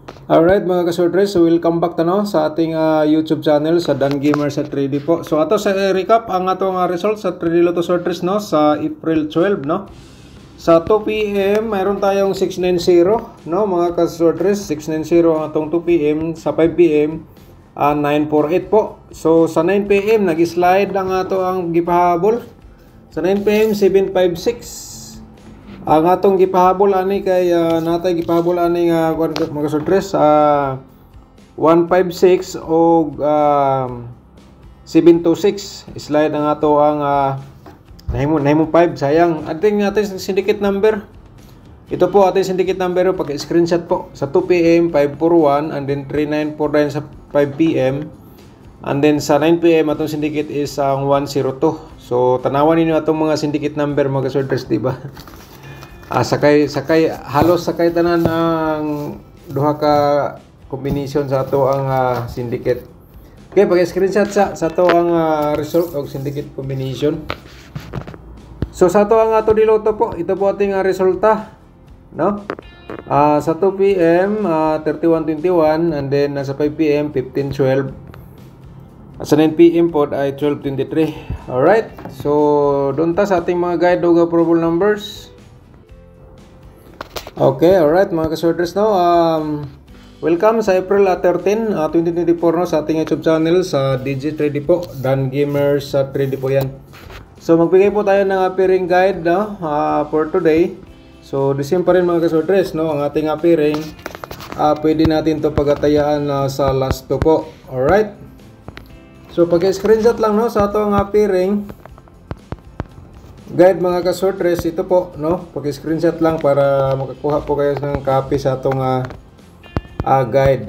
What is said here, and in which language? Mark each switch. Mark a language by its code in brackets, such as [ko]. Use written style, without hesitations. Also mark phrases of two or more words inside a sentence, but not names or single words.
[tl] Alright mga kasortres, so [en] welcome back [tl] sa ating YouTube channel sa Dan Gamer sa 3D po. [ceb] So ato sa recap ang atong result sa 3D Lotto Sortres sa April 12 Sa 2 PM mayroon tayong 690 mga kasortres, 690 ang atong 2 PM, sa 5 PM 948 po. So sa 9 PM nag-slide lang ato ang gipahabol. Sa 9 PM 756. Ang atong gipahabol ani kay natay gipahabol ani nga mga sortres 156 o 726 slide ang ato ang nahimo 5 sayang ating [en] syndicate number. [tl] Ito po ating [en] syndicate number [tl] pag screenshot po sa 2 PM 541 [en] and then [tl] 3949 sa 5 PM [en] and then [tl] sa 9 PM atong syndicate is ang 102. [ceb] So tanawan ninyo atong mga [en] syndicate number [ceb] mga sortres, di ba? Halos sakay tanan ang duha ka combination sa ato ang syndicate. Okay, pag-screenshot sa ato ang result og [en] syndicate combination. [ceb] So sa ato ang ato diloto po, ito po ating resulta, sa 2 PM 3121 [en] and then [ceb] sa 5 PM 1512. [tl] Sa 9 PM po ay 1223. Alright, so doon ta sa ating mga guide og [en] approval numbers. [tl] Okay, alright mga kasortres welcome sa April 13, 2024 sa ating YouTube channel sa DG3D po, Dan Gamer sa 3D po yan. So magbigay po tayo ng [en] appearing guide for today. [tl] So [en] the same [tl] pa rin mga kasortres ang ating appearing pwede natin to pagatayaan sa last 2 po. Alright, so pag-screenshot lang sa atong [en] appearing guide [tl] mga kasortres, ito po pag-screenshot lang para makakuha po kayo ng copy sa atong guide.